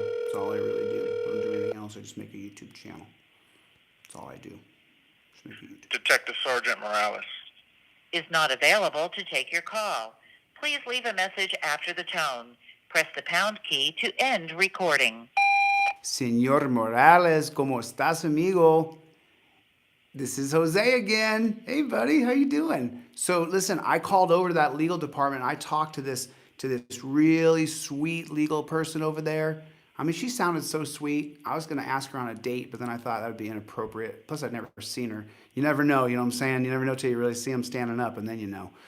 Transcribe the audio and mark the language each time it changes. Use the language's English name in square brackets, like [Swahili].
[English] That's all I really do. I don't do anything else. I just make a YouTube channel. That's all I do. Just make a YouTube. Detective Sergeant Morales. Is not available to take your call. Please leave a message after the tone. Press the pound key to end recording. [Spanish] Señor Morales, ¿cómo estás, amigo? [English] This is Jose again. Hey, buddy, how you doing? So, listen, I called over to that legal department. I talked to this really sweet legal person over there. I mean, she sounded so sweet. I was going to ask her on a date, but then I thought that would be inappropriate. Plus, I'd never seen her. You never know, you know what I'm saying? You never know till you really see them standing up, and then you know.